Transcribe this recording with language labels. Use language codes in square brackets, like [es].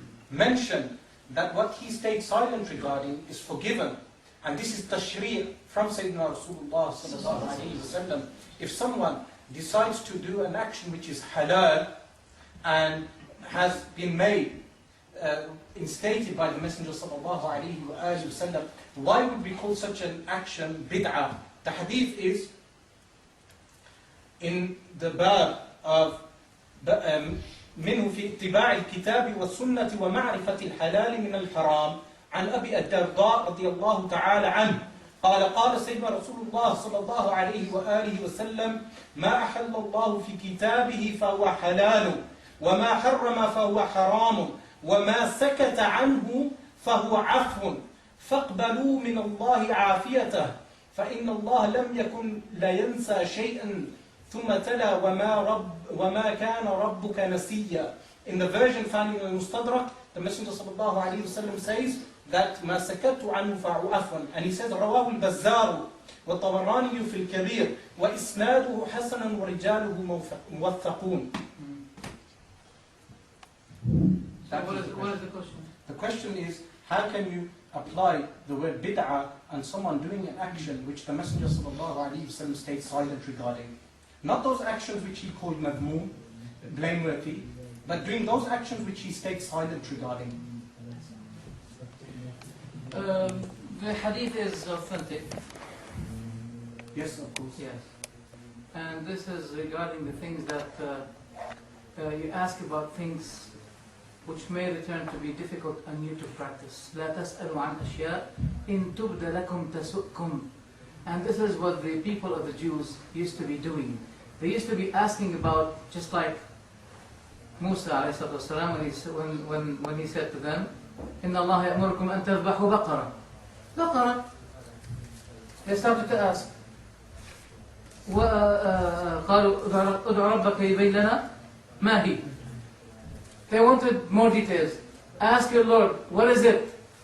[en] mentioned that what he stayed silent regarding is forgiven, and this is tashri' from Sayyidina Rasulullah sallallahu alayhi wa sallam, if someone decides to do an action which is halal and has been made, instated by the Messenger sallallahu alayhi wa sallam, why would we call such an action bid'ah? The hadith is in the bab of [ar] منه في اتباع الكتاب والسنة ومعرفة الحلال من الحرام عن أبي الدرداء رضي الله تعالى عنه قال سيدنا رسول الله صلى الله عليه وآله وسلم ما أحل الله في كتابه فهو حلال وما حرم فهو حرام وما سكت عنه فهو عفو فاقبلوا من الله عافيته فإن الله لم يكن لا ينسى شيئا ثم تلا وما كان ربك نسيا. [en] In the version found in Al-Mustadrak, the Messenger sallallahu alayhi wa says that [ar] ما سكت عنه فهو عفو, [en] and he says [ar] رواه البزار والطبراني في الكبير وإسناده حسن ورجاله موثقون. [en] What is the question? The question is, how can you apply the word bid'ah on someone doing an action which the Messenger ﷺ stayed silent regarding? Not those actions which he called madmoom, blameworthy, but doing those actions which he stayed silent regarding. The hadith is authentic. Yes, of course. Yes. And this is regarding the things that you ask about things which may return to be difficult and new to practice. [ar] لا تسألوا عن أشياء إن تبد لكم تسؤكم. [en] And this is what the people of the Jews used to be doing. They used to be asking about, just like Musa والسلام, when he said to them, [ar] إن الله يأمركم أن تذبحوا بقرة. بقرة. [en] They started to ask. [ar] وقالوا ادع ربك يبين لنا ما هي. [en] They wanted more details. Ask your Lord, what is it?